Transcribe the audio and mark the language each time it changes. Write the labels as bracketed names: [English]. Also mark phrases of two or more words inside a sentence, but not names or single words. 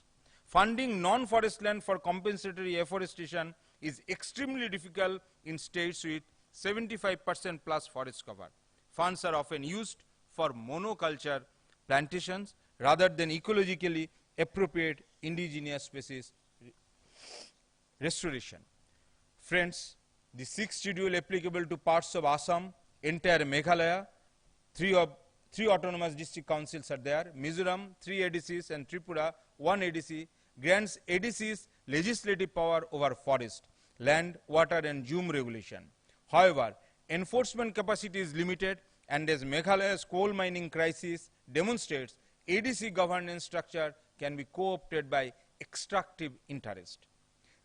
[English] Funding non-forest land for compensatory afforestation is extremely difficult in states with 75% plus forest cover. Funds are often used for monoculture plantations rather than ecologically appropriate indigenous species restoration. Friends, the 6th schedule applicable to parts of Assam, entire Meghalaya, 3 autonomous district councils are there, Mizoram, 3 ADCs, and Tripura, 1 ADC, grants ADCs legislative power over forest, land, water, and Jhum regulation. However, enforcement capacity is limited, and as Meghalaya's coal mining crisis demonstrates, ADC governance structure can be co-opted by extractive interest.